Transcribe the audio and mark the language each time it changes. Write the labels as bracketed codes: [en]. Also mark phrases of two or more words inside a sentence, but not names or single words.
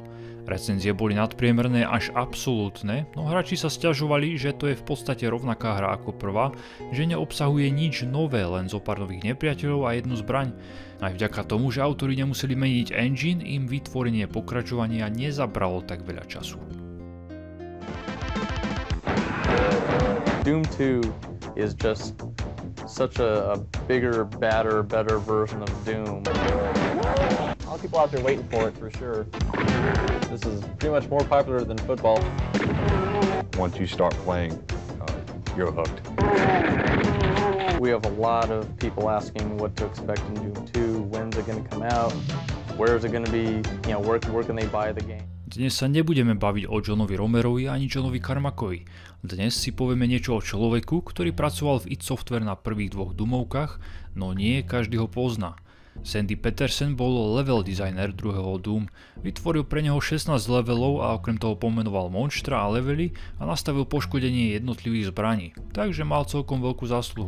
[sk] Recenzie boli nadpriemerné až absolútne, no hráči sa sťažovali, že to je v podstate rovnaká hra ako prvá, že neobsahuje nič nové, len zo pár nových nepriateľov a jednu zbraň. Aj vďaka tomu, že autori nemuseli meniť engine, im vytvorenie pokračovania nezabralo tak veľa času. [en] Doom 2 is just such a bigger, badder, better version of Doom. A lot of people out there waiting for it for sure. This is pretty much more popular than football. Once you start playing, you're hooked. We have a lot of people asking what to expect in Doom 2, when's it going to come out, where is it going to be, where can they buy the game. [sk] Dnes sa nebudeme baviť o Johnovi Romerovi ani Johnovi Carmackovi. Dnes si povieme niečo o človeku, ktorý pracoval v id Software na prvých dvoch Doomovkách, no nie každý ho pozná. Sandy Petersen bol [en] level designer [sk] druhého Doom, vytvoril pre neho 16 levelov a okrem toho pomenoval monštra a levely a nastavil poškodenie jednotlivých zbraní, takže mal celkom veľkú zásluhu.